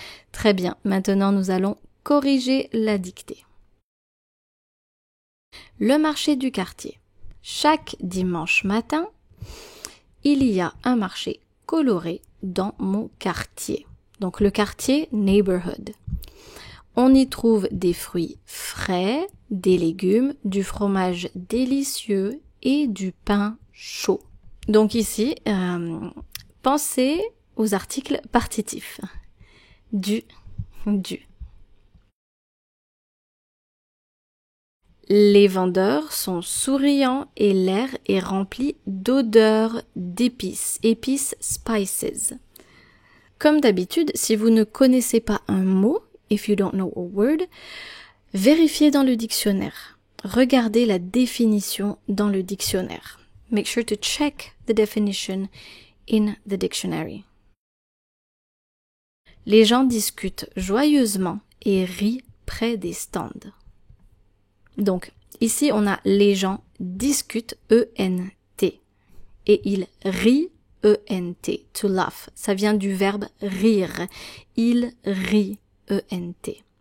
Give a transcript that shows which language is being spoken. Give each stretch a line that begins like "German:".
French: Très bien, maintenant nous allons corriger la dictée. Le marché du quartier. Chaque dimanche matin, il y a un marché coloré dans mon quartier. Donc le quartier, neighborhood. On y trouve des fruits frais, des légumes, du fromage délicieux et du pain chaud. Donc ici, pensez aux articles partitifs. Du. Les vendeurs sont souriants et l'air est rempli d'odeurs d'épices. Épices, spices. Comme d'habitude, si vous ne connaissez pas un mot,
English: if you don't know a word,
French: vérifiez dans le dictionnaire. Regardez la définition dans le dictionnaire.
English: Make sure to check the definition in the dictionary.
French: Les gens discutent joyeusement et rient près des stands. Donc, ici, on a les gens discutent, E-N-T, et ils rient, E-N-T,
English: to laugh.
French: Ça vient du verbe rire. Ils rient, E-N-T.